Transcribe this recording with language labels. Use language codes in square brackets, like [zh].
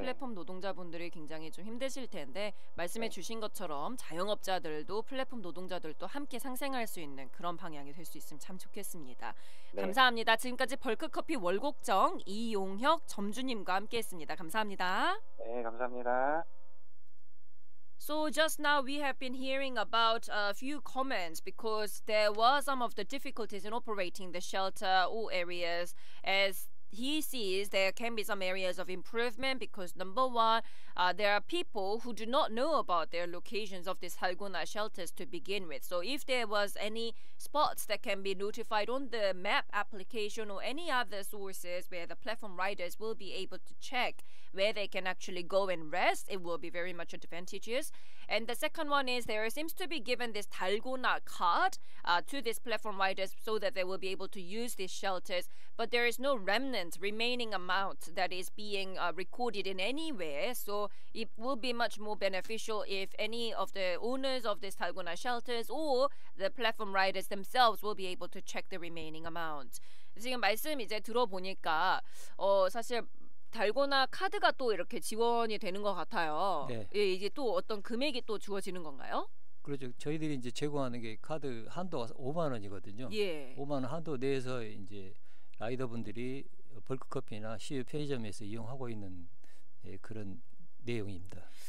[ko] 플랫폼 노동자분들이 굉장히 좀 힘드실 텐데 말씀해 네. 주신 것처럼 자영업자들도 플랫폼 노동자들도 함께 상생할 수 있는 그런 방향이 될 수 있으면 참 좋겠습니다. 네. 감사합니다. 지금까지 벌크커피 월곡정 이용혁 점주님과 함께했습니다. 감사합니다. 네, 감사합니다. [en] So just now we have been hearing about a few comments because there were some of the difficulties in operating the shelter or areas. As he sees, there can be some areas of improvement because number one, there are people who do not know about their locations of these Halgona shelters to begin with. So if there was any spots that can be notified on the map application or any other sources where the platform riders will be able to check where they can actually go and rest, it will be very much advantageous. And the second one is there seems to be given this Dalgona card to these platform riders so that they will be able to use these shelters, but there is no remnant remaining amount that is being recorded in anywhere. So it will be much more beneficial if any of the owners of these Dalgona shelters or the platform riders themselves will be able to check the remaining amount. [ko] 지금 말씀 이제 들어보니까 사실 달고나 카드가 또 이렇게 지원이 되는 것 같아요. 네. 예, 이게 또 어떤 금액이 또 주어지는 건가요? 그렇죠. 저희들이 이제 제공하는 게 카드 한도가 5만 원이거든요. 예. 5만 원 한도 내에서 이제 라이더분들이 벌크커피나 CU 편의점에서 이용하고 있는 그런 내용입니다.